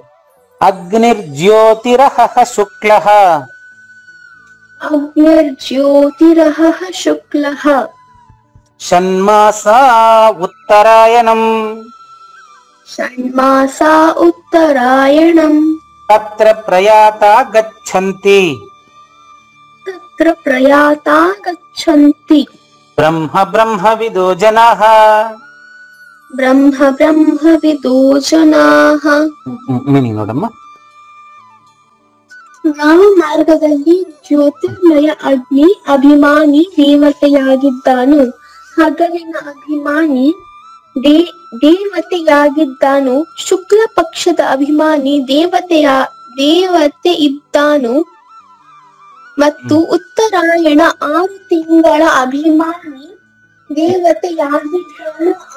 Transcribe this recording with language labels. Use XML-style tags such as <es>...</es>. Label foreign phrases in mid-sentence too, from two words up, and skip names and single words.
<sa>అగ్నిర్జ్యోతిరః శుక్లః షణ్మాసా ఉత్తరాయణం తత్ర ప్రయాతా గచ్చంతి బ్రహ్మ విదో జనాః.</sa> <kn>మీనింగ్ ನೋಡಮ್ಮ. ಯಾವ ಮಾರ್ಗದಲ್ಲಿ ಜ್ಯೋತಿರ್ಮಯ ಅಗ್ನಿ ಅಭಿಮಾನಿ ದೇವತೆಯಾಗಿದ್ದಾನು, ಹಗಲಿನ ಅಭಿಮಾನಿ ದೇವತೆಯಾಗಿದ್ದಾನು, ಶುಕ್ಲ ಪಕ್ಷದ ಅಭಿಮಾನಿ ದೇವತೆ ಇದ್ದಾನು, ಮತ್ತು ಉತ್ತರಾಯಣ 6 ತಿಂಗಳ ಅಭಿಮಾನಿ ದೇವತೆಯಾಗಿದ್ದಾನು.</kn>